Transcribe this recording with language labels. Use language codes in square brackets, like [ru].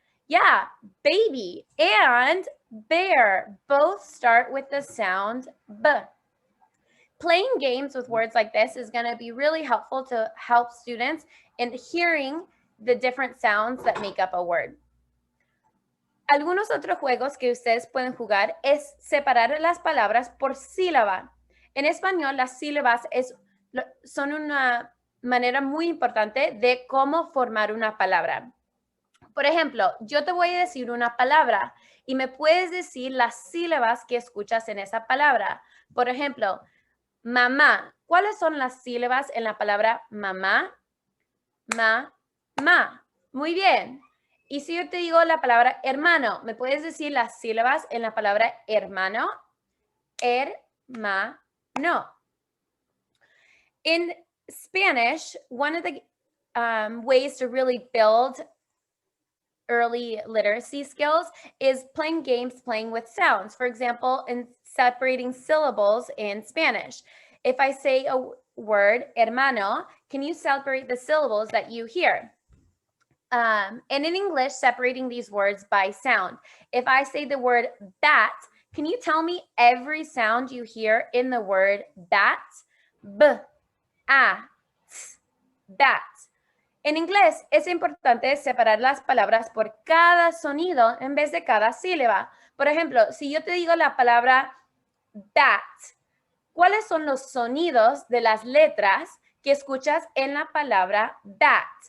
[en] Yeah, baby and bear both start with the sound B. Playing games with words like this is going to be really helpful to help students in hearing the different sounds that make up a word. [es] Algunos otros juegos que ustedes pueden jugar es separar las palabras por sílaba. En español, las sílabas son una manera muy importante de cómo formar una palabra. Por ejemplo, yo te voy a decir una palabra y me puedes decir las sílabas que escuchas en esa palabra. Por ejemplo, mamá. ¿Cuáles son las sílabas en la palabra mamá? Ma. Muy bien. Y si yo te digo la palabra hermano, ¿me puedes decir las sílabas en la palabra hermano? Hermano. [en] In Spanish, one of the ways to really build early literacy skills is playing games, playing with sounds. For example, in separating syllables in Spanish. If I say a word, hermano, can you separate the syllables that you hear? And in English, separating these words by sound. If I say the word bat, can you tell me every sound you hear in the word bat? B, a, t, bat. [es] En inglés es importante separar las palabras por cada sonido en vez de cada sílaba. Por ejemplo, si yo te digo la palabra bat, ¿cuáles son los sonidos de las letras que escuchas en la palabra bat?